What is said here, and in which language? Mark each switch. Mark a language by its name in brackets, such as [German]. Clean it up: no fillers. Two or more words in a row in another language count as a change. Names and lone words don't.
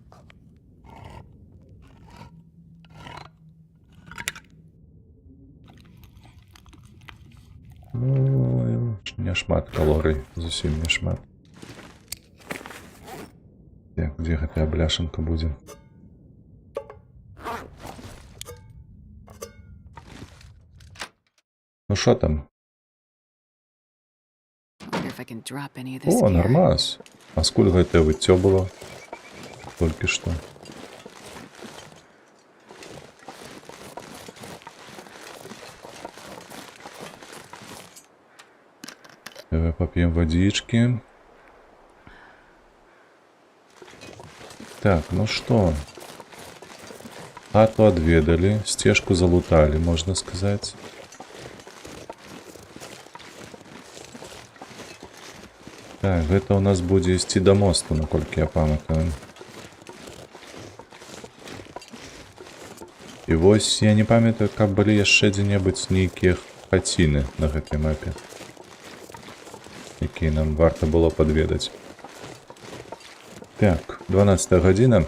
[Belarusian] Ну, не шмат калорый, зусім не шмат. Так, где гэтая бляшанка будзе? [Russian] Ну шо там? [English] Wonder if I can drop any of this О, gear. [Russian] нормас. [Belarusian] А скуль гэтае выццё было? Толькі што. [Russian] Давай попьем водички. Так, ну что? Хату отведали, стежку залутали, можно сказать. Так, это у нас будет идти до моста, [Belarusian] наколькі я памятаю. І вось я не памятаю, каб былі яшчэ дзе-небудзь нейкія хаціны на гэтай мапе, якія нам варта было подведаць. Так, 12 гадзіна.